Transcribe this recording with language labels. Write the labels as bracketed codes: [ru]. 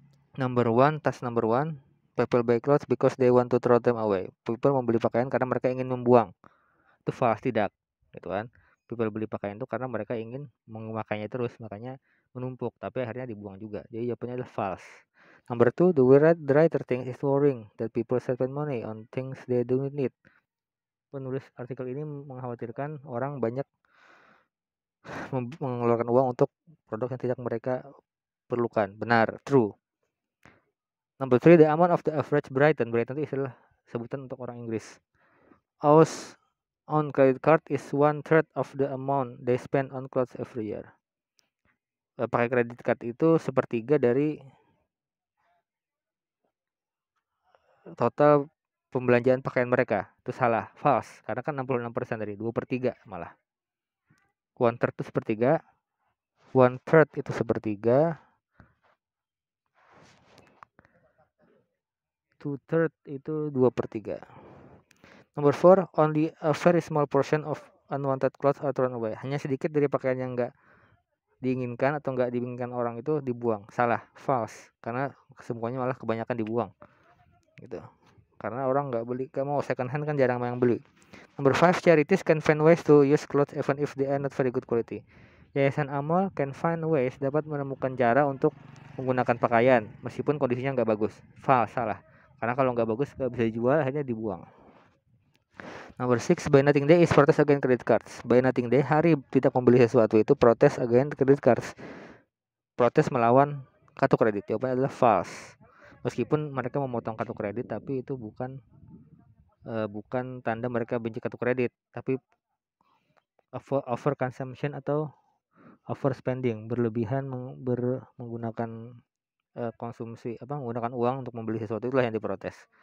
[en] Task number one, people buy clothes because they want to throw them away. [id] People membeli pakaian karena mereka ingin membuang. Itu false, tidak, gitu kan. People beli pakaian itu karena mereka ingin memakainya terus, makanya menumpuk, tapi akhirnya dibuang juga. Jadi jawabannya adalah false. [en] Number two, the writer thinks it's worrying that people spend money on things they don't need. [id] Penulis artikel ini mengkhawatirkan orang banyak mengeluarkan uang untuk produk yang tidak mereka perlukan. Benar, [en] true. Number 3, the amount of the average Brighton [id] itu istilah sebutan untuk orang Inggris. [en] Owes on credit card is 1/3 of the amount they spend on clothes every year. [id] Pakai kredit card itu 1/3 dari total pembelanjaan pakaian mereka. Itu salah, false. Karena kan 66% dari 2/3 malah. 1/3 itu 1/3. 1/3 itu 1/3. 2/3 itu 2/3. [en] Number 4, only a very small portion of unwanted clothes are thrown away. [id] Hanya sedikit dari pakaian yang enggak diinginkan atau enggak diinginkan orang itu dibuang. Salah, false. Karena semuanya malah kebanyakan dibuang. Gitu. Karena orang enggak mau second hand kan jarang yang beli. [en] Number 5, charities can find ways to use clothes even if they are not very good quality. [id] Yayasan amal [en] can find ways, [id] dapat menemukan cara untuk menggunakan pakaian meskipun kondisinya enggak bagus. False, salah. Karena kalau nggak bagus nggak bisa dijual, akhirnya dibuang. [en] Number 6, Buy Nothing Day is protest against credit cards. [id] Buy Nothing Day, hari tidak membeli sesuatu, itu protes [en] against credit cards. [id] Protes melawan kartu kredit. Jawabannya adalah false. Meskipun mereka memotong kartu kredit, tapi itu bukan tanda mereka benci kartu kredit, tapi over consumption atau overspending, berlebihan menggunakan konsumsi, menggunakan uang untuk membeli sesuatu, itulah yang diprotes.